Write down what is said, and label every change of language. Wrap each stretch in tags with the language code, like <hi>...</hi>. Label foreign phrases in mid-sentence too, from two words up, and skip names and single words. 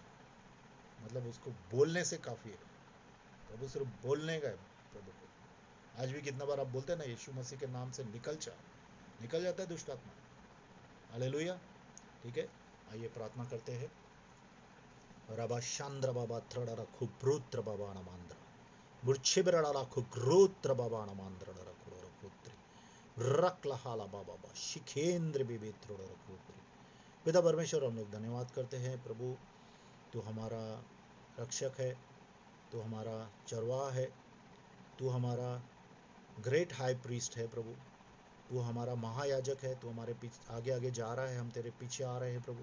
<hi>मतलब उसको बोलने से काफ़ी है, प्रभु सिर्फ बोलने का है प्रभु को। आज भी कितना बार आप बोलते हैं ना, यीशु मसीह के नाम से निकल जाता है दुष्ट आत्मा। हालेलुया। ठीक है, आइए प्रार्थना करते हैं। रबा शांद्र बाबा थ्रडरा खुब्रुत्र बाबा नमांद्र मुर्छिबरड़ा खुग्रोत्र बाबा नमांद्र खुद्री रक्लहाला बाबा शिखेंद्र बिबित्रोड़ खुद्री। पिता परमेश्वर, हम लोग धन्यवाद करते हैं प्रभु, तू हमारा रक्षक है, तू हमारा चरवाहा है, तू हमारा</hi> <en>great high priest</en> <hi>है प्रभु, तू हमारा महायाजक है, तू हमारे पीछे आगे आगे जा रहा है, हम तेरे पीछे आ रहे हैं प्रभु।</hi>